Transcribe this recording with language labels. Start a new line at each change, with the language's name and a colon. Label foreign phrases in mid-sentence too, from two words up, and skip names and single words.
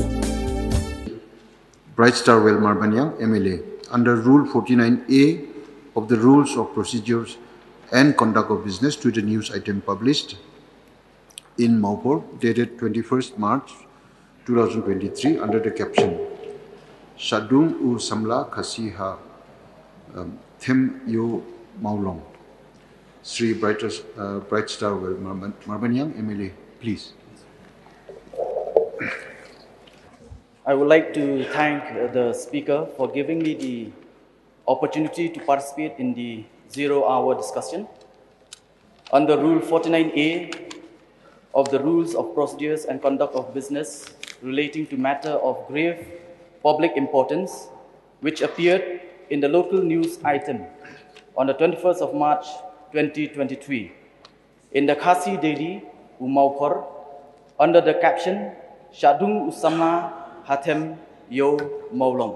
English: Brightstar Marbanyang MLA under Rule 49A of the Rules of Procedures and Conduct of Business to the news item published in Maupur dated 21st March 2023 under the caption Dung u Samla Khasiha Them Yo Maulong. Sri Brightstar Marbanyang MLA, please. I would like to thank the speaker for giving me the opportunity to participate in the zero-hour discussion. Under Rule 49A of the Rules of Procedures and Conduct of Business relating to matter of grave public importance, which appeared in the local news item on the 21st of March 2023 in the Khasi Daily, Umaupur, under the caption Dung Usamla Hatem Yo Maulong.